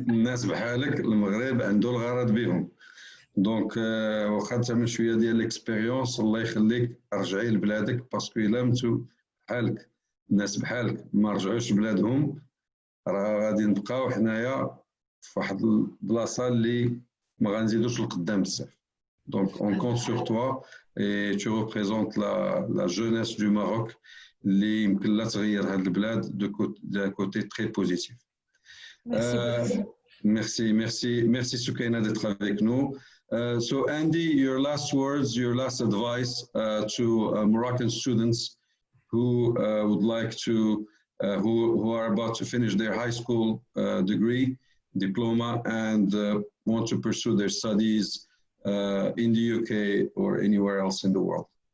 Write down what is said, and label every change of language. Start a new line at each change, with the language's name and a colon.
Arabic: الناس بحالك المغرب عنده الغرض بهم دونك واخا تعمل شويه ديال ليكسبيريونس الله يخليك رجعي لبلادك باسكو الا متو بحالك الناس بحالك ما رجعوش لبلادهم راه غادي نبقاو حنايا في واحد البلاصه اللي ما غنزيدوش لقدام بزاف
French: دونك اون كونت سور توا اي تو ريبريزونت لا جونيس دو ماروك
Arabic: اللي يمكن لا تغير هاد البلاد دو كوتي تري بوزيتيف.
French: Merci Soukaina d'être avec nous.
English: So Andy, your last words, your last advice to Moroccan students who would like to, who are about to finish their high school degree, diploma, and want to pursue their studies in the UK or anywhere else in the world.